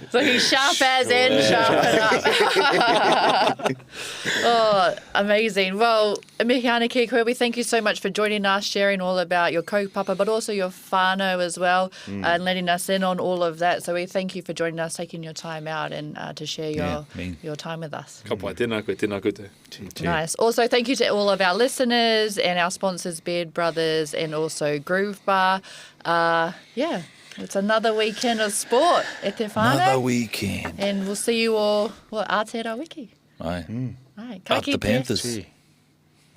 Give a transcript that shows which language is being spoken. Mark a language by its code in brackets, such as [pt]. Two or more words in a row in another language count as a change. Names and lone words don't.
[en] So he's sharp as in sharpen up. Oh, amazing. Well, Mihiana Kikwe, we thank you so much for joining us, sharing all about your kaupapa, but also your whanau as well, and letting us in on all of that. So we thank you for joining us, taking your time out and to share your time with us. [mi] Ka pai, tēnā koe, tēnā koe te. [en] Nice. Also, thank you to all of our listeners and our sponsors, Beard Brothers and also Groove Bar. It's another weekend of sport at Te Whānau. Another weekend. And we'll see you all, Aotearoa Wiki. Aye. Right, Up the Panthers.